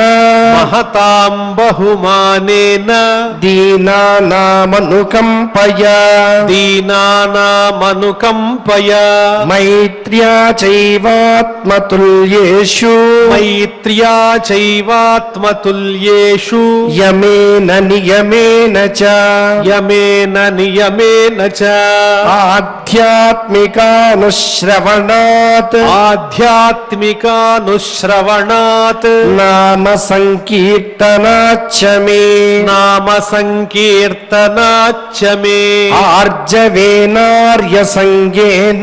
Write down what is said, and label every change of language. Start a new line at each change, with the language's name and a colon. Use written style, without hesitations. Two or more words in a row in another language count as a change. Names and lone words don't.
Sanskrit: మహతాం బహుమానేన దీనానామనుకంపయా దీనానామనుకంపయా మైత్ర్యా చైవాత్మతుల్యేషు మైత్ర్యా చైవాత్మతుల్యేషు యమేన నియమేన చ యమేన నియమేన చ ఆధ్యాత్మికానుశ్రవణాత్ ఆధ్యాత్మికానుశ్రవణాత్ నామ సంకీర్తనాచ్చ మే నామ సంకీర్తనాచ్చ మే ఆర్జవేనార్య సంగేన